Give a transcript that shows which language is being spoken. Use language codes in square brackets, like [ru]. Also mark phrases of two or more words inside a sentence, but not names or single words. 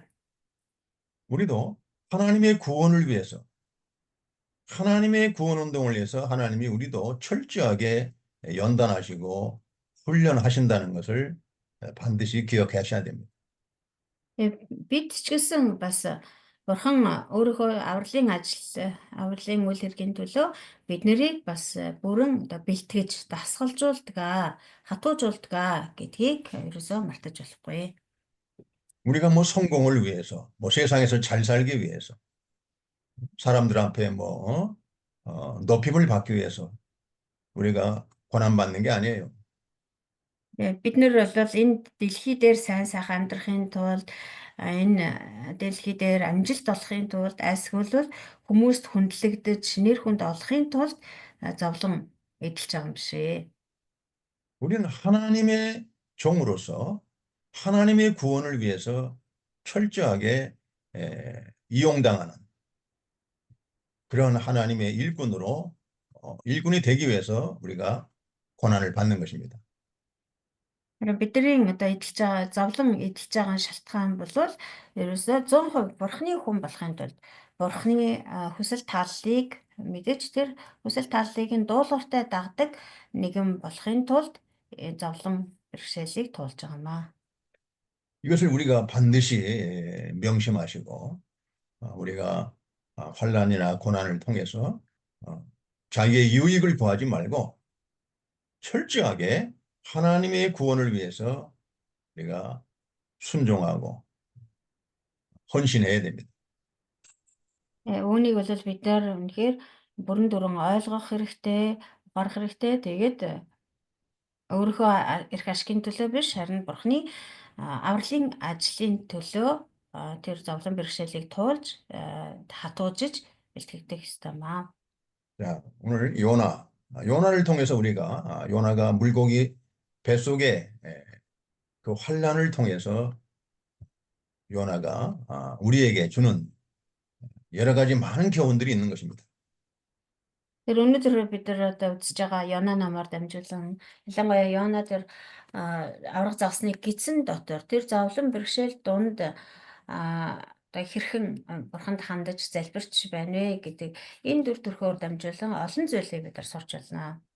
[ko] 우리도 하나님의 구원을 위해서 하나님의 구원 운동을 위해서 하나님이 우리도 철저하게 연단하시고 훈련하신다는 것을 반드시 기억하셔야 됩니다. [mn] Бид ч гэсэн бас бурхан өөрийнхөө авралын үйл хэргийн төлөө бид нарыг бас бүрэн одоо бэлтгэж дасгалжуулдаг, хатуужуулдаг гэдгийг ерөөсөө мартаж болохгүй. [ko] 우리가 뭐 성공을 위해서, 뭐 세상에서 잘 살기 위해서, 사람들 앞에 뭐 높임을 받기 위해서 우리가 고난받는 게 아니에요. [mn] Бид нар бол энэ дэлхий дээр сайн сайхан амьдрахын тулд энэ дэлхий дээр амжилт олохын тулд айсгуулвал хүмүүст хүндлэгдэж нэр хүнд олохын тулд зовлон эдэлж байгаа юм биш ээ. [ko] 우리는 하나님의 종으로서 하나님의 구원을 위해서 철저하게 이용당하는 그런 하나님의 일꾼으로 일꾼이 되기 위해서 우리가 고난을 받는 것입니다. [mn] Бидний одоо эдэлж байгаа зовлон эдэлж байгаа шалтгаан бол ерөөсөө 100% бурхны хүн болохын тулд бурхны хүсэл тааллыг мэдэж тэр хүсэл тааллыг нь дуулууртай дагдаг нэгэн болохын тулд зовлон бэрхшээлийг туулж байгаамаа. [ko] 이것을 우리가 반드시 명심하시고 우리가 환난이나 고난을 통해서 자기의 유익을 구하지 말고 철저하게 하나님의 구원을 위해서 우리가 순종하고 헌신해야 됩니다. [mn] Үүнийг бол бид нар үнэхээр бүрэн дүрэн ойлгох хэрэгтэй, гарах хэрэгтэй. Тэгээд өөрийнхөө эрх ашигын төлөө биш, харин бурхны авралын ажлын төлөө тэр зовлон бэрхшээлийг туулж хатуужиж бэлтгэдэг ёстоймаа. [ko] 자, 오늘 요나를 통해서 우리가 요나가 물고기 뱃속에 그 환난을 통해서 요나가 우리에게 주는 여러 가지 많은 교훈들이 있는 것입니다. [mn] Тэр өнөөдөр бид нар одоо үзэж байгаа Йона намаар дамжуулан ялангуяа Йона тэр аврах загсны гидсэн дотор тэр зовлон бэрхшээл дунд одоо хэрхэн бурханд хандаж залбирч байна вэ гэдэг энэ дүр төрхөөр дамжуулан олон зүйлийг бид нар сурч байна.